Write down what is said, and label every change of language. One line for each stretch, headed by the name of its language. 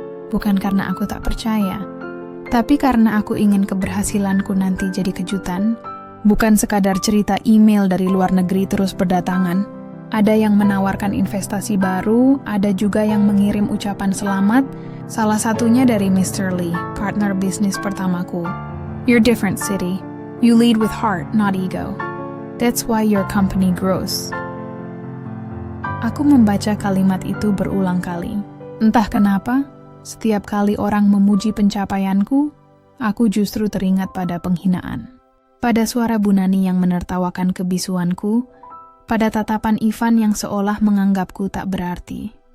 Indonesian: Bukan karena aku tak percaya, tapi karena aku ingin keberhasilanku nanti jadi kejutan, bukan sekadar cerita email dari luar negeri terus berdatangan. Ada yang menawarkan investasi baru, ada juga yang mengirim ucapan selamat, salah satunya dari Mr. Lee, partner bisnis pertamaku.
English: You're different, Siti. You lead with heart, not ego. That's why your company grows.
Indonesian: Aku membaca kalimat itu berulang kali. Entah kenapa, setiap kali orang memuji pencapaianku, aku justru teringat pada penghinaan. Pada suara Bu Nani yang menertawakan kebisuanku, pada tatapan Ivan yang seolah menganggapku tak berarti.